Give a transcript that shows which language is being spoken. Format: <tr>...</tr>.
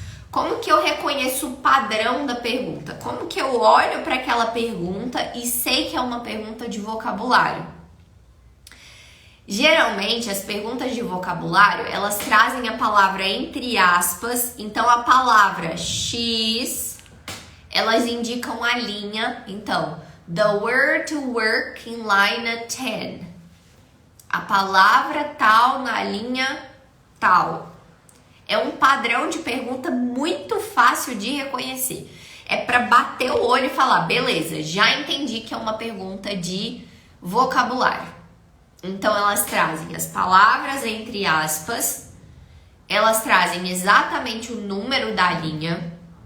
<pt>Como que eu reconheço o padrão da pergunta? Como que eu olho para aquela pergunta e sei que é uma pergunta de vocabulário? Geralmente, as perguntas de vocabulário, elas trazem a palavra entre aspas. Então, a palavra X, elas indicam a linha. Então,</pt> <en>the word to work in line 10.</en> <pt>A palavra tal na linha tal. É um padrão de pergunta muito fácil de reconhecer. É para bater o olho e falar, beleza, já entendi que é uma pergunta de vocabulário. Então, elas trazem as palavras entre aspas, elas trazem exatamente o número da linha.</pt>